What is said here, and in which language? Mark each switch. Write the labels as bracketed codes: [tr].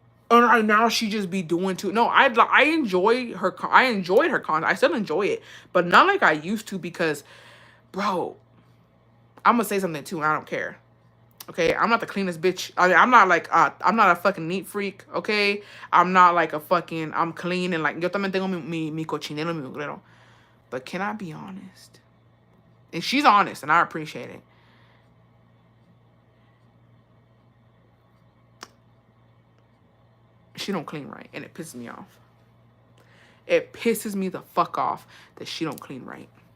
[en] And right now she just be doing too. No, I enjoyed her content. I still enjoy it, but not like I used to because, bro, I'm gonna say something too. And I don't care. Okay, I'm not the cleanest bitch. I mean, I'm not like, I'm not a fucking neat freak, okay? I'm not like a fucking, I'm clean and like, [es] yo también tengo mi cochinero, mi mugrero. [en] But can I be honest? And she's honest, and I appreciate it. She don't clean right, and it pisses me off. It pisses me the fuck off that she don't clean right.